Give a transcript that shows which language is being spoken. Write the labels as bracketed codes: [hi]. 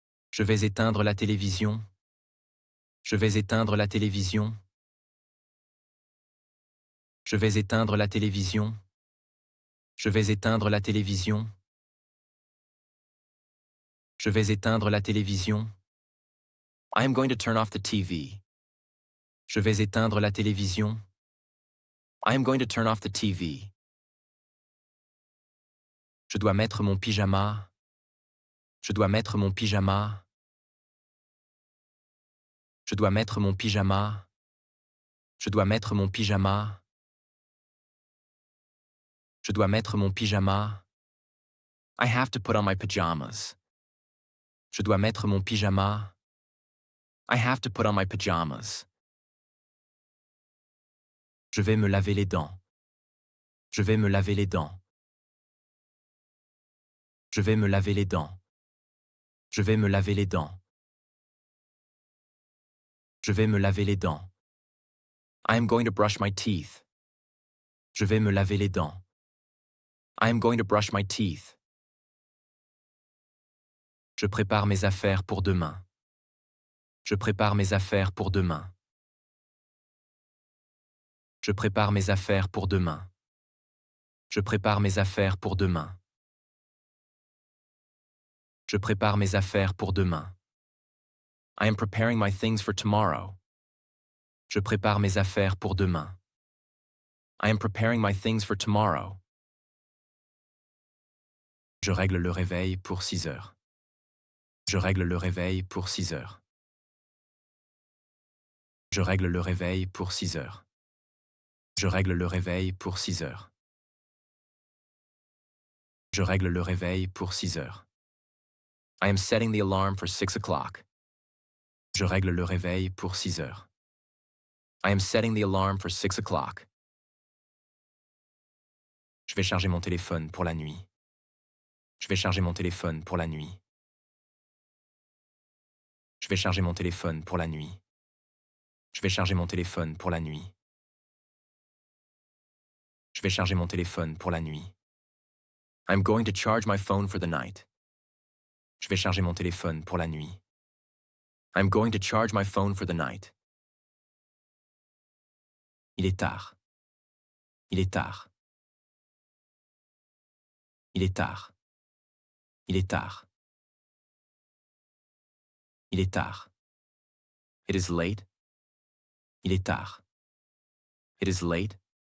[fr] Je vais éteindre la télévision. Je vais éteindre la télévision. Je vais éteindre la télévision. Je vais éteindre la télévision. Je vais éteindre la télévision. [en] I am going to turn off the TV. [fr] Je vais éteindre la télévision. [en] I am going to turn off the TV. [fr] Je dois mettre mon pyjama. Je dois mettre mon pyjama. Je dois mettre mon pyjama. Je dois mettre mon pyjama. Je dois mettre mon pyjama. [en] I have to put on my pajamas. [fr] Je dois mettre mon pyjama. [en] I have to put on my pajamas. [fr] Je vais me laver les dents. Je vais me laver les dents. Je vais me laver les dents. Je vais me laver les dents. Je vais me laver les dents. [en] I am going to brush my teeth. [fr] Je vais me laver les dents. [en] I am going to brush my teeth. [fr] Je prépare mes affaires pour demain. Je prépare mes affaires pour demain. Je prépare mes affaires pour demain. Je prépare mes affaires pour demain. Je prépare mes affaires pour demain. [en] I am preparing my things for tomorrow. [fr] Je prépare mes affaires pour demain. [en] I am preparing my things for tomorrow. [fr] Je règle le réveil pour 6 heures. Je règle le réveil pour 6 heures. Je règle le réveil pour 6 heures. Je règle le réveil pour 6 heures. Je règle le réveil pour 6 heures. [en] I am setting the alarm for 6 o'clock. [fr] Je règle le réveil pour 6 heures. [en] I am setting the alarm for 6 o'clock. [fr] Je vais charger mon téléphone pour la nuit. Je vais charger mon téléphone pour la nuit. Je vais charger mon téléphone pour la nuit. Je vais charger mon téléphone pour la nuit. Je vais charger mon téléphone pour la nuit. [en] I'm going to charge my phone for the night. [fr] Je vais charger mon téléphone pour la nuit. [en] I'm going to charge my phone for the night. [fr] Il est tard. Il est tard. Il est tard. Il est tard. Il est tard. [en] It is late. [fr] Il est tard. [en] It is late.